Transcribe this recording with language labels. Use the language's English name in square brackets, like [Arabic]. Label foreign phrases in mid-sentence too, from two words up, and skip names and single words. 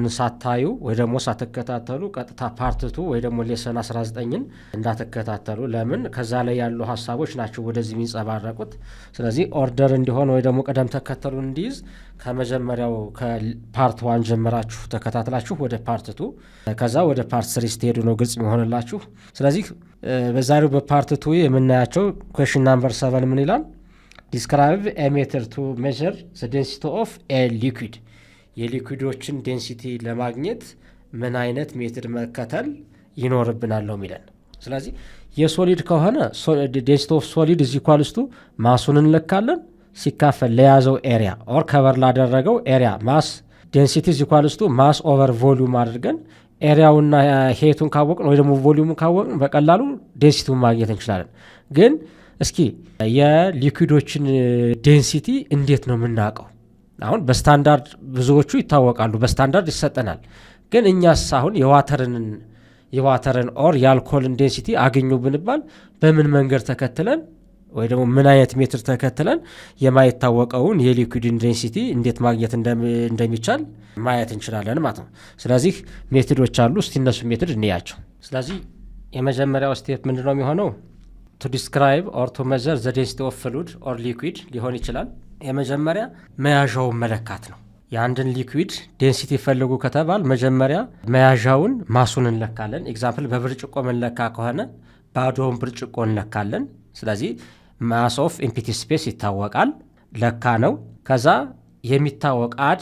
[Amharic] ሳታዩ ወይ ደግሞ ሳትከታተሉ ቀጥታ ፓርት 2 ወይ ደግሞ ሌሰን 19ን እንዳትከታተሉ። ለምን ከዛ ላይ ያሉ ሐሳቦች ናቸው ወደዚህ የሚንጸባረቁት። ስለዚህ ኦርደር እንዲሆን ወይ ደግሞ ቀደም ተከተሉ እንዲይዝ ከመጀመሪያው ከፓርት 1 ጀምራችሁ ተከታትላችሁ ወደ ፓርት 2 ከዛ ወደ ፓርት 3 ስትሄዱ ነው ግልጽ የሚሆንላችሁ። ስለዚህ በዛሬው በፓርት 2 የምናያቸው ኩዌሽን ናምበር 7 ምን ይላል? [English] Describe a method to measure the density of a liquid. [Amharic] የሊኩዊዶችን ዴንሲቲ ለማግኘት ምን አይነት ሜትድ መከተል ይኖርብናል ነው የሚለን። ስለዚህ የሶሊድ ከሆነ [English] density of solid is equals to [Amharic] ማሱን እንለካለን ሲካፈል ለያዘው [English] area or [Amharic] ከቨር ላደረገው ኤሪያ [English] mass density is equals to mass over volume [Amharic] አድርገን ኤሪያውና ሄቱን ካወቅን ወይ ደግሞ ቮሊዩሙን ካወቅን በቀላሉ ዴንሲቲውን ማግኘት እንችላለን። ግን እስኪ የሊኩዊዶችን ዴንሲቲ እንዴት ነው የምናውቀው? አሁን በስታንዳርድ ብዙዎቹ ይታወቃሉ፣ በስታንዳርድ ይሰጠናል። ግን እኛስ አሁን የዋተርን ኦር የአልኮልን ዴንሲቲ አገኙ ብንባል በምን መንገድ ተከትለን ወይ ደግሞ ምን አይነት ሜትር ተከትለን የማይታወቀውን የሊኩዊድን ዴንሲቲ እንዴት ማግኘት እንደሚቻል ማየት እንችላለን ማለት ነው። ስለዚህ ሜትዶች አሉ። እስቲ እነሱ ሜትድ እንያቸው። ስለዚህ የመጀመሪያው ስቴፕ ምንድነው የሚሆነው? [English] to describe or to measure the density of fluid or liquid [Amharic] ሊሆን ይችላል። የመጀመሪያ መያዣውን መለካት ነው። የአንድን ሊኩዊድ ዴንሲቲ ፈልጉ ከተባል መጀመሪያ መያዣውን ማሱን እንለካለን። ኤግዛምፕል በብርጭቆ መለካ ከሆነ ባዶውን ብርጭቆ እንለካለን። ስለዚህ [English] mass of empty space [Amharic] ይታወቃል፣ ለካ ነው። ከዛ የሚታወቅ አድ